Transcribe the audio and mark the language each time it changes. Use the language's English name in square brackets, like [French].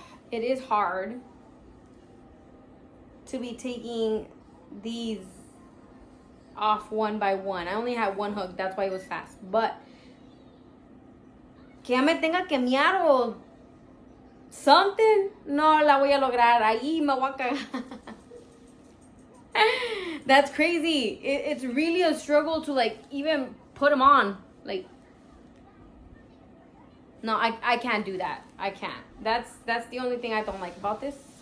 [English] It is hard to be taking these off one by one. I only had one hook, that's why it was fast. But [Spanish] que ya me tenga que miar o [English] something, [Spanish] no la voy a lograr. Ahí me voy a cagar. [English] That's crazy. It's really a struggle to, like, even put them on. Like, no, I can't do that. I can't. That's the only thing I don't like about this.